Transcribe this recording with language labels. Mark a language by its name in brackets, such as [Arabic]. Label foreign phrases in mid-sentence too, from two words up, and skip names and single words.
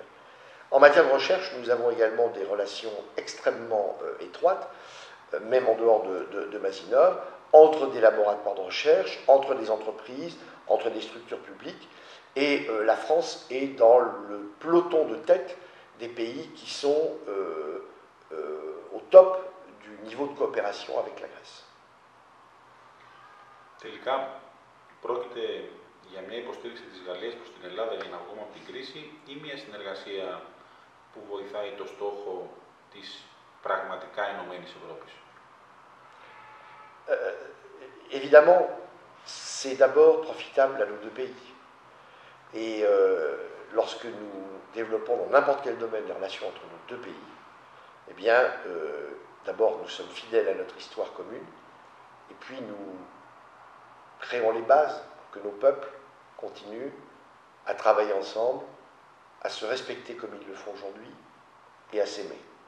[French] En matière de recherche, nous avons également des relations extrêmement étroites, même en dehors de Mazinov, entre des laboratoires de recherche, entre des entreprises, entre des structures publiques, et la France est dans le peloton de tête des pays qui sont au top du niveau de coopération avec la Grèce. [Greek] Τελικά, πρόκειται για μια υποστήριξη της Γαλλίας προς την Ελλάδα για να βγούμε από την κρίση ή μια συνεργασία που βοηθάει το στόχο της πραγματικά ενωμένης Ευρώπης? [French] Évidemment, c'est d'abord profitable à nos deux pays. Et lorsque nous développons dans n'importe quel domaine les relations entre nos deux pays, eh bien, d'abord, nous sommes fidèles à notre histoire commune, et puis nous créons les bases pour que nos peuples continuent à travailler ensemble, à se respecter comme ils le font aujourd'hui, et à s'aimer.